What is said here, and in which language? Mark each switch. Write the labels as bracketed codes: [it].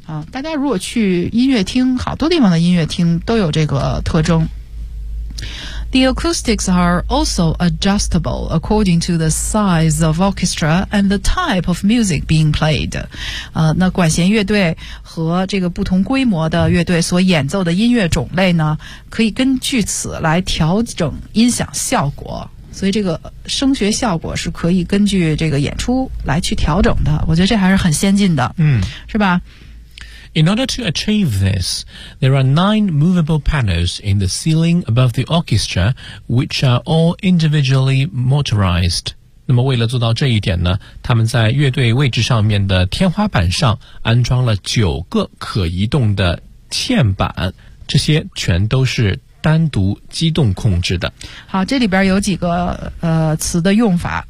[zh] 大家如果去音乐厅，好多地方的音乐厅都有这个特征。 [en] The acoustics are also adjustable according to the size of orchestra and the type of music being played。 [zh] 那管弦乐队和这个不同规模的乐队所演奏的音乐种类呢，可以根据此来调整音响效果，所以这个声学效果是可以根据这个演出来去调整的，我觉得这还是很先进的。是吧。 [en] In order to achieve this, there are 9 movable panels in the ceiling above the orchestra, which are all individually motorized. [zh] 那么为了做到这一点呢，他们在乐队位置上面的天花板上安装了9个可移动的嵌板，这些全都是单独机动控制的。好，这里边有几个词的用法。